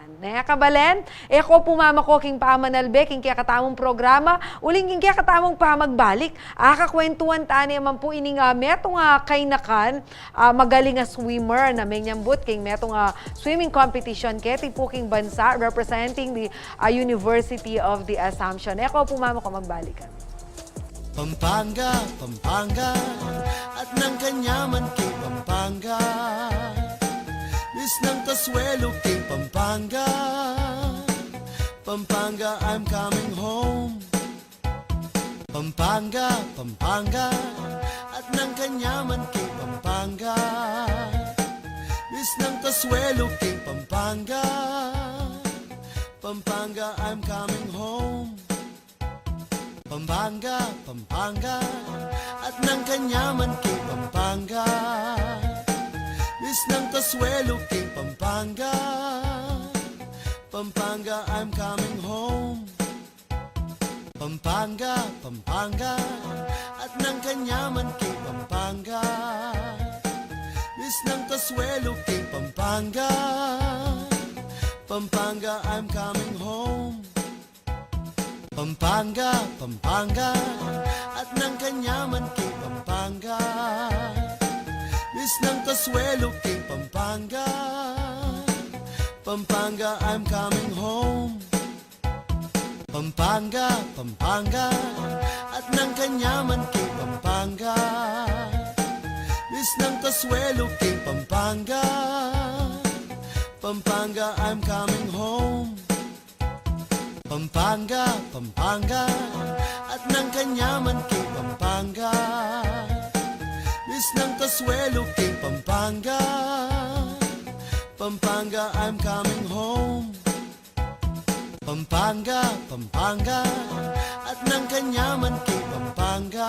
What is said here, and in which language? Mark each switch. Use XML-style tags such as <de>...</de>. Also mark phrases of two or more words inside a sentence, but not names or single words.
<pam>Naya kabalen, eko pumama ko king pamanalbe, king kaya katamong programa, uling king kaya katamong pamagbalik. Kakwentuhan tani man po ining metong kainakan, magaling swimmer na may nyambut king metong</pam> <en>swimming competition</en> <pam>keti po king bansa</pam> <en>representing the University of the Assumption.</en> <pam>Eko pumama ko magbalikan. Pampanga, Pampanga, at ng kanyaman kay Pampanga. Bis ng Kasuelo kay Pampanga. Pampanga,</pam> <en>I'm coming home.</en> <pam>Pampanga, Pampanga, at ng kanyaman kay Pampanga. Bis ng Kasuelo kay Pampanga. Pampanga,</pam> <en>I'm coming home.</en> <pam>Pampanga, Pampanga, at ng kanyaman kay Pampanga. Bis ng Kasuelo kay Pampanga. Pampanga,</pam> <en>I'm coming home.</en> <pam>Pampanga, Pampanga, at ng kanyaman kay Pampanga. Bis ng Kasuelo kay Pampanga. Pampanga,</pam> <en>I'm coming home.</en> <pam>Pampanga, Pampanga, at ng kanyaman kay Pampanga. Bis ng Kasuelo kay Pampanga. Pampanga,</pam> <en>I'm coming home.</en> <pam>Pampanga, Pampanga, at ng kanyaman kay Pampanga. Bis ng Kasuelo kay Pampanga. Pampanga,</pam> <en>I'm coming home.</en> <pam>Pampanga, Pampanga, at ng kanyaman kay Pampanga. Bis ng Kasuelo kay Pampanga. Pampanga,</pam> <en>I'm coming home.</en> <pam>Pampanga, Pampanga, at ng kanyaman kay Pampanga.</pam>